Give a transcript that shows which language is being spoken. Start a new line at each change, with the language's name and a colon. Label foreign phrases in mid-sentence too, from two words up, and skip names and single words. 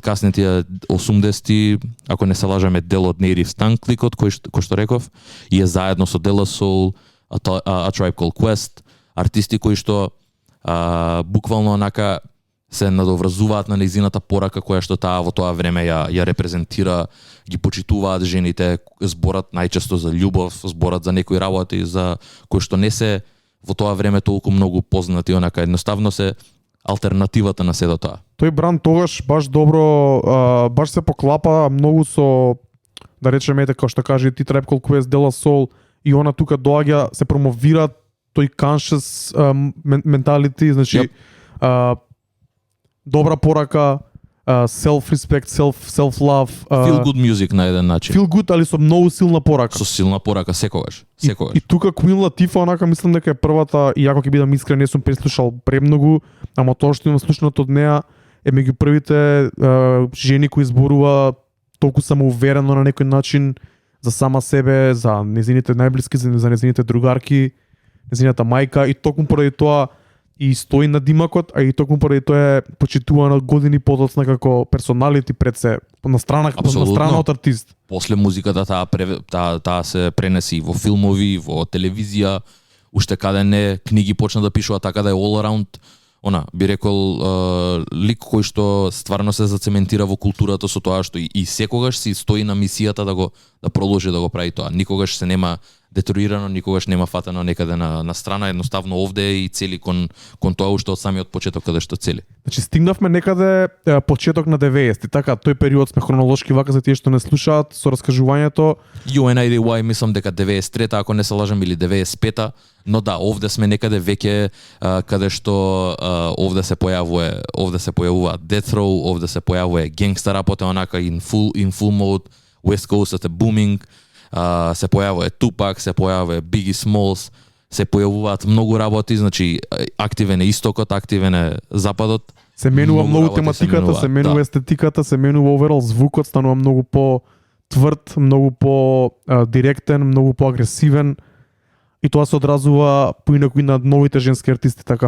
Macedonian: касните 80-ти, ако не се лажаме, дел од Native Tongues кликот кој што реков, и е заедно со De La Soul, A Tribe Called Quest, артисти кои што буквално онака се надоврзуваат на нејзината порака која што таа во тоа време ја репрезентира, ги почитуваат жените, зборат најчесто за љубов, зборат за некои работи за кои што не се во тоа време толку многу познати, онака едноставно се алтернативата на сето тоа. Тој бранд тогаш баш добро, баш се поклапа многу со, да речеме, како што каже ти Tribe Called Quest, De La Soul, и она тука доаѓа, се промовира тој
English: conscious mentality,
Macedonian: значи добра порака,
English: self-respect, self-love. Feel good music
Macedonian: на еден начин.
English: Feel good,
Macedonian: али со многу силна порака. Со силна порака секогаш. И тука Queen Latifah, онака мислам дека е првата, и ако ќе бидам искрен, не сум преслушал премногу, ама тоа што имам слушнато од неа е меѓу првите жени кои зборува толку самоуверено на некој начин за сама себе, за незините најблиски, за незините другарки, незината мајка, и токму поради тоа и стои на димакот, а и токму поради тоа е почитувана години подоцна како персоналити пред се, на страна од артист. После музиката таа се пренеси и во филмови, во телевизија, уште каде не, книги почна да пишува, така да е
English: all around,
Macedonian: би рекол лик кој што стварно се зацементира во културата со тоа што и секогаш си стои на мисијата да продолжи да го прави тоа. Никогаш се нема детруирано, никогаш нема фатено некаде на страна, едноставно овде е и цели кон тоа уште од самиот почеток каде што цели. Значи стигнавме некаде почеток на 90-ти, така, тој период сме хронолошки вака за тие што не слушаат со раскажувањето. UNIDY мислам дека 93-та, ако не се лажам, или 95-та, но да, овде сме некаде веќе каде што овде се појавува Death Row, овде се појавува генгста рапот, онака
English: in full mode,
Macedonian: West Coast е booming, се појавува Tupac, се појавува Biggie Smalls, се појавуваат многу работи, значи активен е истокот, активен е западот. Се менува многу работи тематиката, се менува да. естетиката, се менува оверал звукот, станува многу по тврд, многу по директен, многу по агресивен и тоа се одразува поинаку и на новите женски артисти, така.